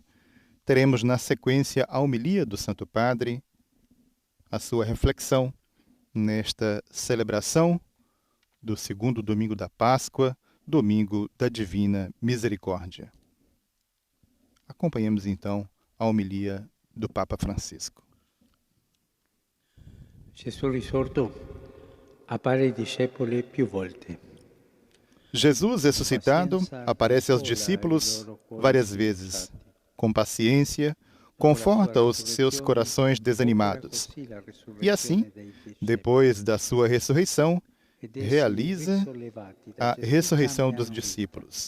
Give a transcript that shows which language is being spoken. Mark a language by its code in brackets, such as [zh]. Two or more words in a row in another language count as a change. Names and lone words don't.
[pt] Teremos na sequência a homilia do Santo Padre, a sua reflexão nesta celebração do segundo domingo da Páscoa, domingo da Divina Misericórdia. Acompanhemos então a homilia do Papa Francisco. [it] Gesù risorto appare ai discepoli più volte. [pt] Jesus ressuscitado aparece aos discípulos várias vezes. Com paciência, conforta os seus corações desanimados. E assim, depois da sua ressurreição, realiza a ressurreição dos discípulos.